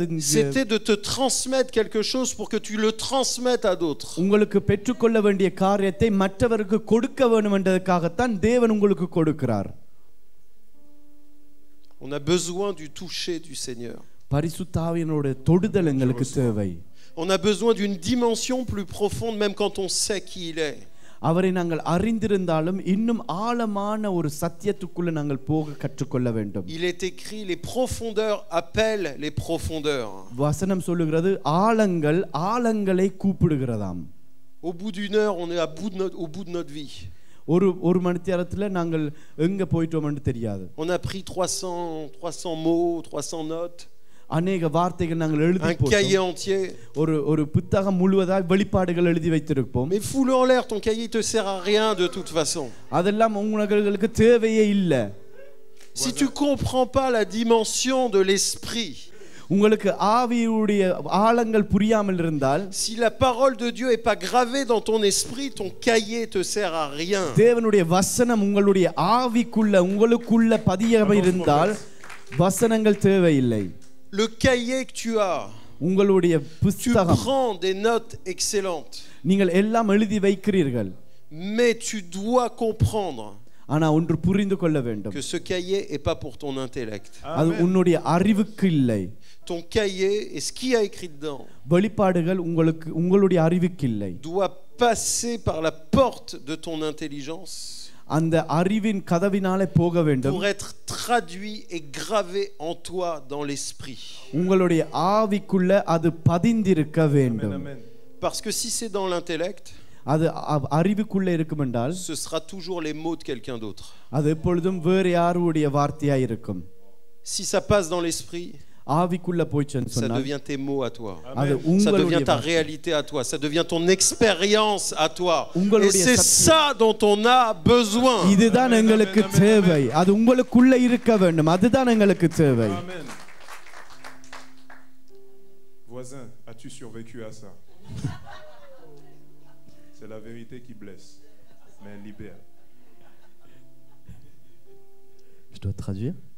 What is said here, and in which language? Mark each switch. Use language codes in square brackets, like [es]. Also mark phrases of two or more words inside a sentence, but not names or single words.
[fr] c'était de te transmettre quelque chose pour que tu le transmettes à d'autres. [ta] உங்களுக்கு பெற்றுக்கொள்ள வேண்டிய காரியத்தை மற்றவருக்கு கொடுக்க வேண்டும் என்பதற்காகத்தான் தேவன் உங்களுக்கு கொடுக்கிறார். [fr] On a besoin du toucher du Seigneur. [ta] பரிசுத்த ஆவியினுடைய தொடுதல் எங்களுக்கு தேவை. [fr] On a besoin d'une dimension plus profonde même quand on sait qui il est. [ta] அவரை நாங்கள் அறிந்திருந்தாலும் இன்னும் ஆழமான ஒரு சத்தியத்துக்குள்ள நாங்கள் போக கற்றுக்கொள்ள வேண்டும். [fr] Il est écrit, les profondeurs appellent les profondeurs. [ta] வசனம் சொல்லுகிறது ஆழங்கள் ஆழங்களை கூப்பிடுகிறதாம். [fr] Au bout d'une heure, on est au bout de notre vie. [ta] ஒரு மணி நேரத்துல நாங்கள் எங்க போயிட்டோம்னு தெரியாது. [fr] On a pris 300 mots, 300 notes. [ta] அநேக வார்த்தைகள் நாங்கள் எழுதி [fr] un cahier entier. [ta] ஒரு புத்தகம் முழுவதாய் வெளிப்பாடுகள் எழுதி வைத்திருப்போம். [fr] Mais fous-le en l'air, ton cahier te sert à rien de toute façon. [ta] அதெல்லாம் உங்களுக்கு தேவையே இல்ல. [fr] Si tu comprends pas la dimension de l'esprit, [ta] உங்களுக்கு ஆவியுடைய ஆழங்கள் புரியாமல் இருந்தால், [fr] si la parole de Dieu est pas gravée dans ton esprit, ton cahier te sert à rien. [ta] தேவனுடைய வசனம் உங்களுடைய உங்களுக்குள்ள பதியாமல் இருந்தால் வசனங்கள் தேவையில்லை. [fr] Le cahier que tu as, [ta] உங்களுடைய [fr] tu [ta] புத்தகம், [fr] prends des notes excellentes, [ta] நீங்கள் எல்லாம் எழுதி வைக்கிறீர்கள். [fr] mais tu dois comprendre [ta] ஆனா ஒன்று புரிந்து கொள்ள வேண்டும், [fr] que ce cahier est pas pour ton intellect. [ta] அது உன்னுடைய அறிவுக்கு இல்லை. [fr] Ton cahier et ce qui a écrit dedans [ta] வெளிப்பாடுகள் உங்களுடைய அறிவுக்கு இல்லை. [fr] doit passer par la porte de ton intelligence [ta] அந்த அறிவின் கதவினாலே போக வேண்டும், [fr] pour être traduit et gravé en toi dans l'esprit. [ta] உங்களுடைய ஆவிக்குள்ள அது பதிந்திருக்க வேண்டும். [fr] Parce que si c'est dans l'intellect, [ta] அது அறிவுக்குள்ள இருக்கும் என்றால் [fr] ce sera toujours les mots de quelqu'un d'autre. [ta] அது எப்பொழுதும் வேறு யாருடைய வார்த்தையாய் இருக்கும். [fr] Si ça passe dans l'esprit, [ta] ஆவிக்குள்ள போய்ச்சன்னு [fr] ça [ta] சொன்னால் [fr] devient tes mots à toi. [ta] அது [fr] Ça [ta] உங்களுடைய [fr] devient ta réalité à toi. Ça devient ton expérience à toi. Et c'est ça dont on a besoin. [ta] இதுதான் எங்களுக்கு தேவை. அது உங்களுக்குள்ள இருக்க வேண்டும். அதுதான் எங்களுக்கு தேவை. [fr] Amen. Voisin, as-tu survécu à ça? C'est la vérité qui blesse, mais elle libère. Je dois traduire?